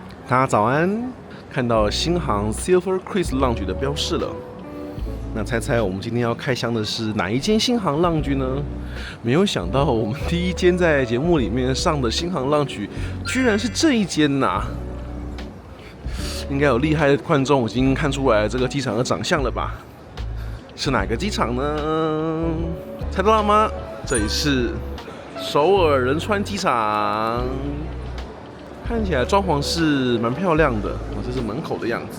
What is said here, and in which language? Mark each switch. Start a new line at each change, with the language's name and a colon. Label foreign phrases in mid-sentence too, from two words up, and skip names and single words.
Chinese: 大家早安！看到新航 Silver Cruise Lounge 的標示了。那猜猜我們今天要開箱的是哪一間新航 Lounge 呢？沒有想到我們第一間在節目裡面上的新航 Lounge 居然是這一間吶！應該有厲害的觀眾已經看出來這個機場的長相了吧？是哪個機場呢？猜到了嗎？這裡是首爾仁川機場。看起來裝潢是蠻漂亮的，這是門口的樣子。